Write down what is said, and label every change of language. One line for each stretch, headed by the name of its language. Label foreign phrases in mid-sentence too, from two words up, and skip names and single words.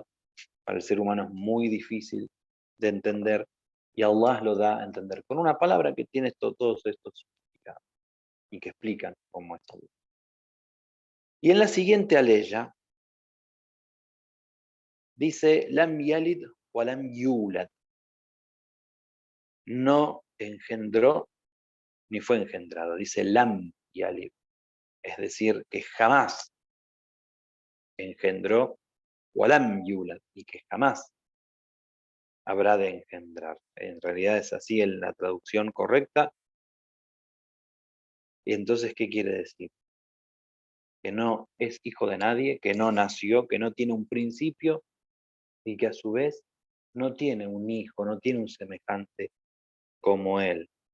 Spanish: Para el ser humano es muy difícil de entender y Allah lo da a entender con una palabra que tiene todos estos significados y que explican cómo es Allah. Y en la siguiente aleya dice:
Arabic: لم يلد ولم يولد.
Spanish: No engendró ni fue engendrado. Dice
Arabic: لم يلد,
Spanish: es decir, que jamás engendró,
Arabic: ولم يولد,
Spanish: y que jamás habrá de engendrar. En realidad es así en la traducción correcta. Y entonces, ¿qué quiere decir? Que no es hijo de nadie, que no nació, que no tiene un principio y que a su vez no tiene un hijo, no tiene un semejante como él.